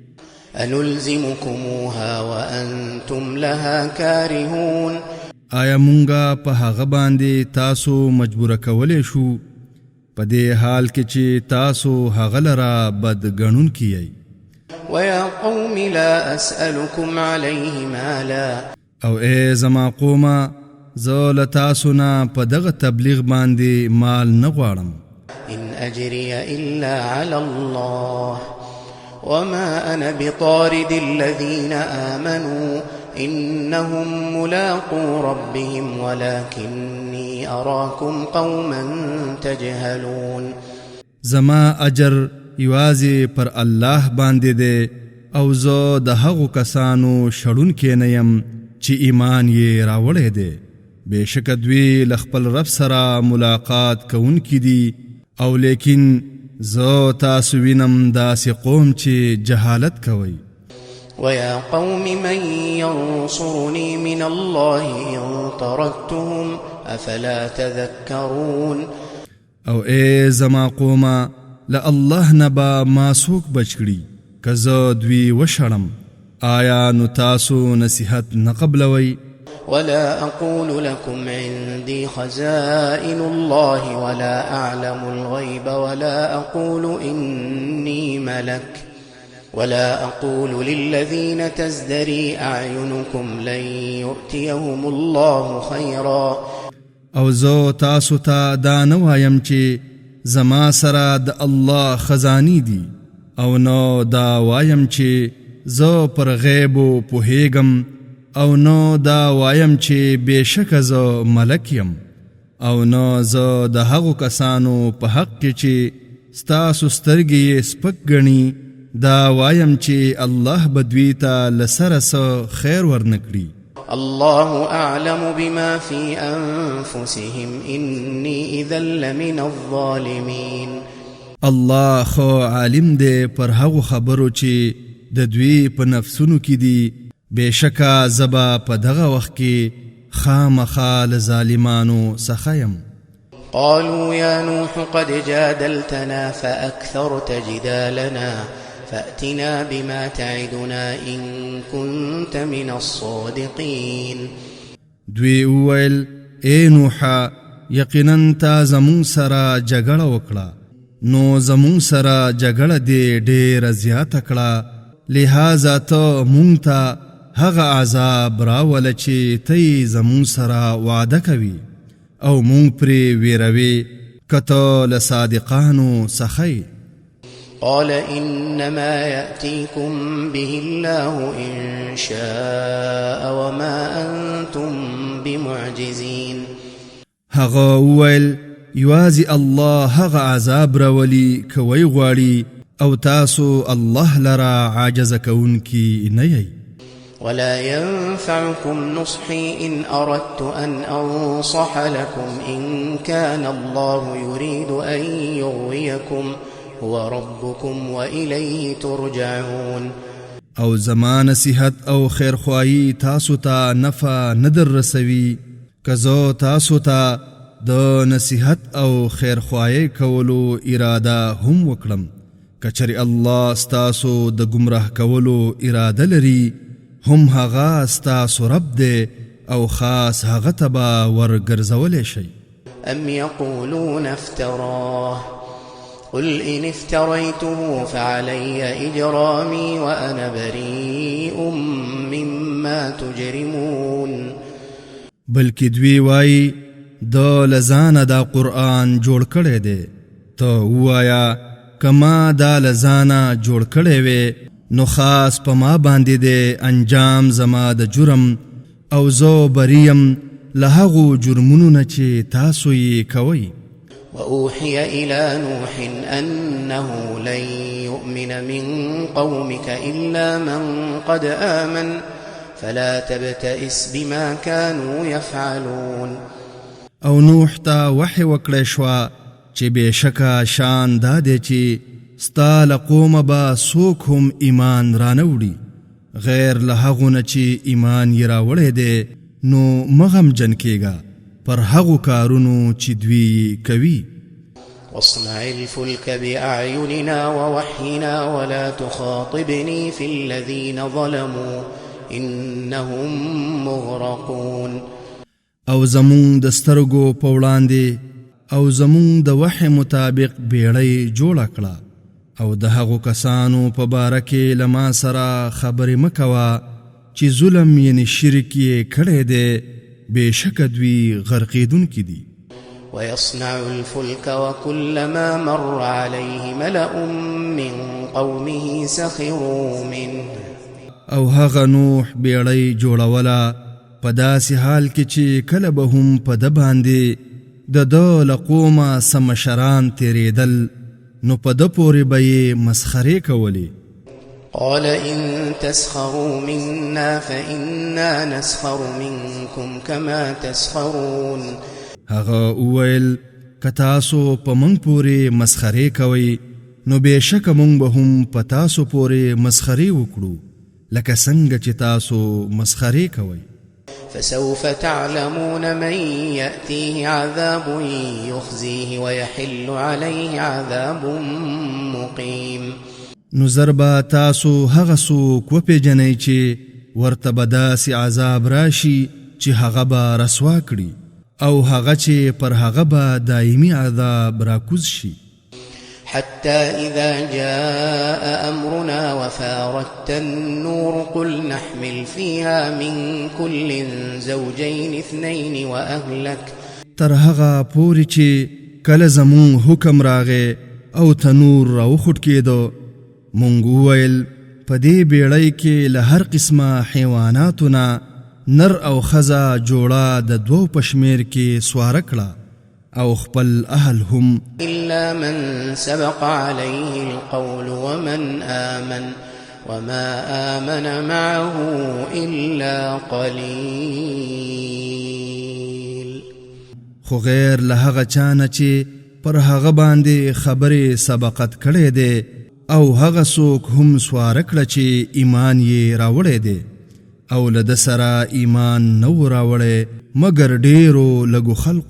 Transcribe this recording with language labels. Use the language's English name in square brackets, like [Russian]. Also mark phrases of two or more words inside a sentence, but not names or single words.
[Arabic] أنلزمكموها وأنتم لها كارهون. [Pashto] آیا مونږه په هغه باندې تاسو مجبوره کولی شو په دې حال کې چې تاسو هغه لره بد ګڼونکي یئ؟ [Arabic] ويا قوم لا أسألكم عليه مالا. [Pashto] او ای زما قومه زه له تاسو نه په دغه تبلیغ باندې مال نه غواړم. [Arabic] إن أجري إلا على الله وما أنا بطارد الذين آمنوا إنهم ملاقو ربهم ولكني أراكم قوما تجهلون. [Pashto] زما اجر یوازې پر الله باندې دی او زه د هغو کسانو شړونکی نه یم چې ایمان یې راوړی دی. بېشکه دوی له خپل رب سره ملاقات کوونکي دي او لیکن زه تاسو وینم داسې قوم چې جهالت کوي. [Arabic] ويا قوم من ينصرني من الله إن طردتهم أفلا تذكرون. [Pashto] او ای زما قومه له الله نه به ما څوک بچ کړي که زه دوی وشړم. آیا نو تاسو نصیحت نه قبلوئ؟ [Arabic] ولا أقول لكم عندي خزائن الله ولا أعلم الغيب ولا أقول إني ملك ولا أقول للذين تزدري أعينكم لن يؤتيهم الله خيرا. [Pashto] او زه تاسو ته دا نه وایم چې زما سره د الله خزانی دي او نو دا وایم چې زه پر غیبو پوهیږم او نو دا وایم چې بېشکه زه ملک یم او نو زه د هغو کسانو په حق کې چې ستاسو سترګې یې سپک ګڼي دا وایم چې الله به دوی ته له سره څه خیر ورنکړي. [Arabic] الله أعلم بما في أنفسهم إني إذا لمن الظالمين. [Pashto] الله خو عالم دی پر هغو خبرو چې د دوی په نفسونو کې دي. بېشکه زبا په دغه وخت کې خامخا له ظالمانو څخه یم. [Arabic] قالوا يا نوح قد جادلتنا فأكثرت جدالنا فأتنا بما تعدنا إن كنت من الصادقين. [Pashto] دوی وویل ای نوحا یقینا تا زمون سره جګړه وکړه نو زمون سره جګړه دې ډېره زیاته کړه لہذا ته مونږ ته هغه عذاب راوله چې ته زمون سره وعده کوي او مونږ پرې ویروي که ته له صادقانو څخه. [Arabic] قال إنما يأتيكم به الله إن شاء وما أنتم بمعجزين. [Pashto] هغه وویل یوازې الله هغه عذاب راولي کوي غواړي او تاسو الله لرا عاجز کوونکي نه یئ. [Arabic] ولا ينفعكم نصحي إن أردت أن أنصح لكم إن كان الله يريد أن يغويكم هو ربكم وإليه ترجعون. [Pashto] او زما نصیحت او خیرخواهی تاسو ته نفع ندر رسوي که زه تاسو ته د نصیحت او خیرخواهی کولو اراده هم وکړم که چېرې الله ستاسو د ګمراه کولو اراده لري هم هغه ستاسو رب دی او خاص هغه ته به ورګرځولی شئ. [Arabic] أم يقولون افتراه قل إن افتريته فعلي إجرامي وأنا بريء مما تجرمون. [Pashto] بلکې دوی وایي د لزانه دا قرآن جوړ کړی دی ته ووایه که ما دا لزانه جوړ کړی وی نو خاص په ما باندې دی انجام زما د جرم او زه بریم له هغو جرمونو نه چې تاسو یې کوئ. [Arabic] وأوحي إلى نوح أنه لن يؤمن من قومك إلا من قد آمن فلا تبتئس بما كانوا يفعلون. [Pashto] او نوح ته وحی وکړی شوه چې بېشکه شان دا دی چې ستا له قومه به څوک هم ایمان رانوړي غیر له هغو نه چې ایمان یې راوړی دی نو مه غمجن کېږه پر هغو کارونو چې دوی کوي. [Arabic] واصنع الفلك بأعيننا ووحينا ولا تخاطبني في الذين ظلموا إنهم مغرقون. [Pashto] او زمون د سترګو په وړاندې او زمون د وحی مطابق بیړۍ جوړه کړه او د هغو کسانو په باره کې له ما سره خبرې مه کوه چې ظلم یعنې شرک یې کړی دی بېشکه دوی غرقېدونکي دي. [Arabic] ويصنع الفلك وكلما مر عليه ملأ من قومه سخروا منه. [Pashto] او هغه نوح بیړۍ جوړوله په داسې حال کې چې کله به هم په ده باندې د ده له قومه څه مشران تېرېدل نو په ده پورې به یې مسخرې کولې. [Arabic] قال إن تسخروا منا فإنا نسخر منكم كما تسخرون. [Pashto] هغه وویل که تاسو په موږ پورې مسخرې کوئ نو بېشکه موږ به هم په تاسو پورې مسخرې وکړو لکه څنګه چې تاسو مسخرې کوئ. [Arabic] فسوف تعلمون من يأتيه عذاب يخزيه ويحل عليه عذاب مقيم. [Pashto] نو زر به تاسو هغه څوک وپېژنئ چې ورته به داسې عذاب راشي چې هغه به رسوا کړي او هغه چې پر هغه به دایمي عذاب راکوز شي. [Arabic] حتى إذا جاء أمرنا وفارت النور قل نحمل فيها من كل زوجين اثنين وأهلك. [Pashto] تر هغه پورې چې کله زمون حکم راغی او تنور راوخوټ کېدو مونږ وویل په دې بیړۍ کې له هر قسمه حیواناتونه نر او ښځه جوړه د دوو په شمېر کې سواره کړه او خپل اهل هم [Arabic] إلا من سبق عليه القول ومن آمن وما آمن معه إلا قليل. [Pashto] خو غیر له هغه چانه چې پر هغه باندې خبرې سبقت کړې ده او هغه څوک هم سواره کړه چې ایمان یې راوړی دی او له ده سره ایمان نو راوړی مګر ډېرو لږو خلقو.